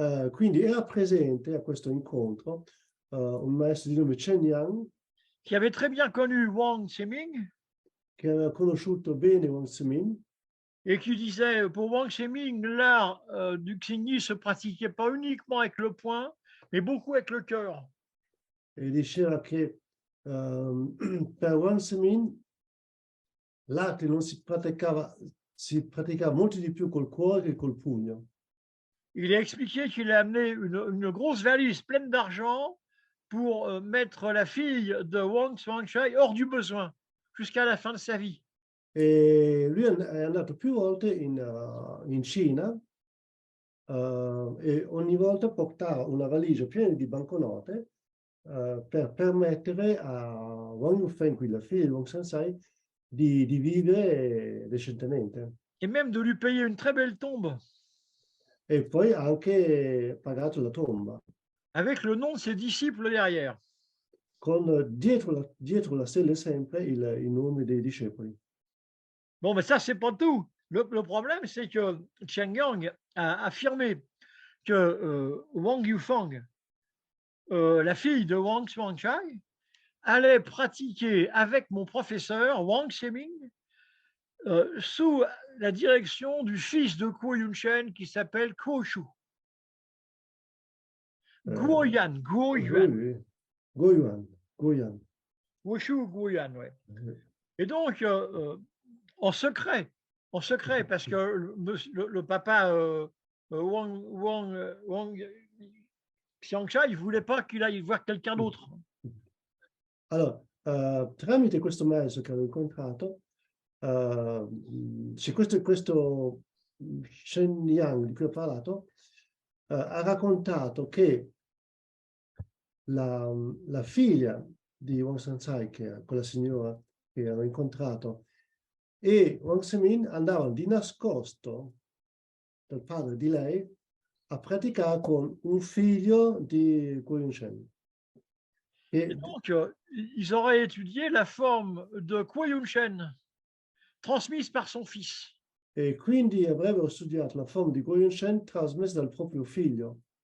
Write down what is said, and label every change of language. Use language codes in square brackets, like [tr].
[it] Quindi era presente a questo incontro un maestro di nome Chen Yang, [fr] qui avait très bien connu Wang Ximing, [it] che aveva conosciuto bene Wang Ximing, [fr] et qui disait, pour Wang Ximing, l'art du Xingyi se pratiquait pas uniquement avec le poing, mais beaucoup avec le cœur. [it] e diceva che per Wang Ximing l'arte non si praticava molto di più col cuore che col pugno. [fr] Il a expliqué qu'il a amené une grosse valise pleine d'argent pour mettre la fille de Wang Xuanchai hors du besoin, jusqu'à la fin de sa vie. [it] E lui è andato più volte in Cina e ogni volta portava una valigia piena di banconote per permettere a Wang Yufeng, quindi la figlia di Wang Sansai, di vivere decentemente. [fr] Et même de lui payer une très belle tombe. [it] E poi ha anche pagato la tomba. [fr] Avec le nom de ses disciples derrière. [it] Con dietro la stella sempre il nome dei discepoli. [fr] Bon, mais ça, c'est pas tout. Le problème, c'est que Chen Yang a affirmé que Wang Yufang, la fille de Wang Xuanchai, allait pratiquer avec mon professeur Wang Ximing sous la direction du fils de Kuo Yunshen qui s'appelle Kuo Shu. [it] Guoyan. Guoyuan. [fr] Kuo Shu, Guoyan, ouais. Et donc, en secret, parce que le papa Wang Xiangchai, il ne voulait pas qu'il aille voir quelqu'un d'autre. [it] Allora, tramite questo maestro che avevo incontrato, c'è questo Shen Yang di cui ho parlato, ha raccontato che la figlia di Wang Sansai, che è quella signora che avevo incontrato, e Wang Ximing andavano di nascosto dal padre di lei a praticare con un figlio di Kuo Yunshen. [fr] Et donc, ils auraient étudié la forme de Kuo Yunshen transmise par son fils. [it] E quindi avrebbero studiato la forma di Kuo Yunshen trasmessa dal proprio figlio.